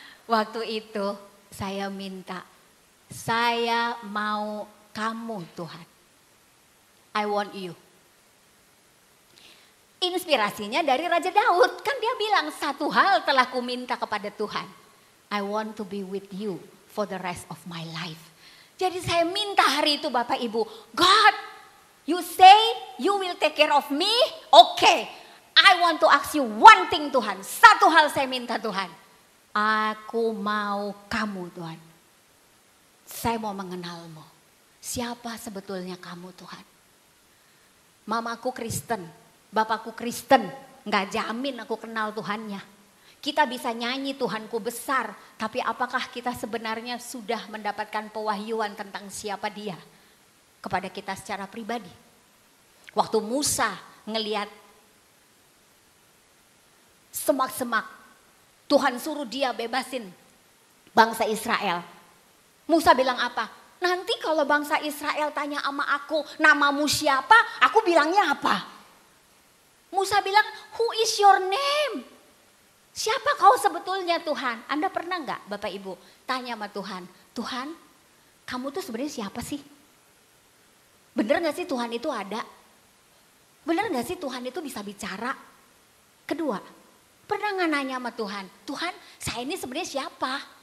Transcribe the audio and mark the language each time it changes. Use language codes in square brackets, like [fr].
[id] Waktu itu saya minta, saya mau kamu Tuhan. [en] I want you. [id] Inspirasinya dari Raja Daud. Kan dia bilang satu hal telah ku minta kepada Tuhan. [en] I want to be with you for the rest of my life. [id] Jadi saya minta hari itu Bapak Ibu. [en] God, you say you will take care of me. Okay, I want to ask you one thing [id] Tuhan. Satu hal saya minta Tuhan. Aku mau kamu Tuhan. Saya mau mengenalmu. Siapa sebetulnya kamu Tuhan? Mamaku Kristen, bapakku Kristen, gak jamin aku kenal Tuhannya. Kita bisa nyanyi Tuhanku besar, tapi apakah kita sebenarnya sudah mendapatkan pewahyuan tentang siapa dia kepada kita secara pribadi? Waktu Musa ngelihat semak-semak, Tuhan suruh dia bebasin bangsa Israel. Musa bilang apa? Nanti kalau bangsa Israel tanya sama aku, namamu siapa? Aku bilangnya apa? Musa bilang, [en] who is your name? [id] Siapa kau sebetulnya Tuhan? Anda pernah nggak Bapak Ibu tanya sama Tuhan, Tuhan kamu tuh sebenarnya siapa sih? Bener gak sih Tuhan itu ada? Bener gak sih Tuhan itu bisa bicara? Kedua, pernah gak nanya sama Tuhan, Tuhan saya ini sebenarnya siapa?